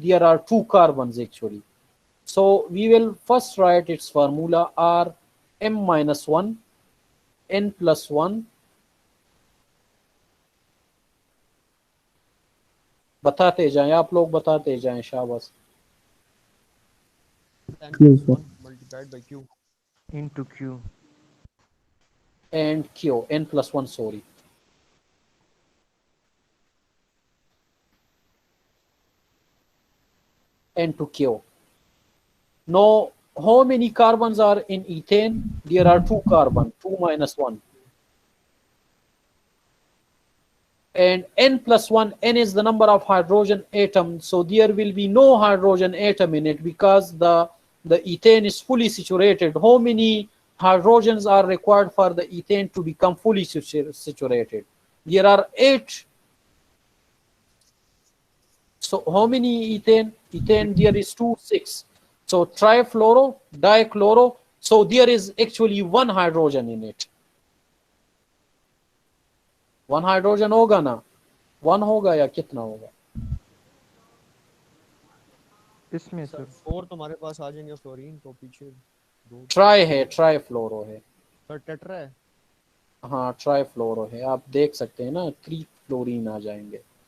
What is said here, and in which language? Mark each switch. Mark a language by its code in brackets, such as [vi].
[en] There are 2 carbons actually. So we will first write its formula R M minus 1 N plus 1. [hi] बताते जाएं आप लोग, बताते जाएं. शाबाश. [en] N plus 1 multiplied by Q. Into Q. And Q, N plus 1, sorry. N2Q. Now, how many carbons are in ethane? There are 2 carbon, 2 minus 1. And N plus 1, N is the number of hydrogen atoms. So there will be no hydrogen atom in it because the ethane is fully saturated. How many hydrogens are required for the ethane to become fully saturated? There are 8. So how many ethane? Ethane there is 2, 6. So trifluoro, dichloro. So there is actually 1 hydrogen in it. [hi] 1 hydrogen होगा ना, 1 होगा या कितना होगा? इसमें sir 4 तो हमारे पास आ जाएंगे, फ्लोरीन तो पीछे 2 ट्राई है, ट्राई फ्लोरो है। सर टेट्रा है। हाँ ट्राई फ्लोरो है, आप देख सकते हैं ना, 3 फ्लोरीन आ जाएंगे।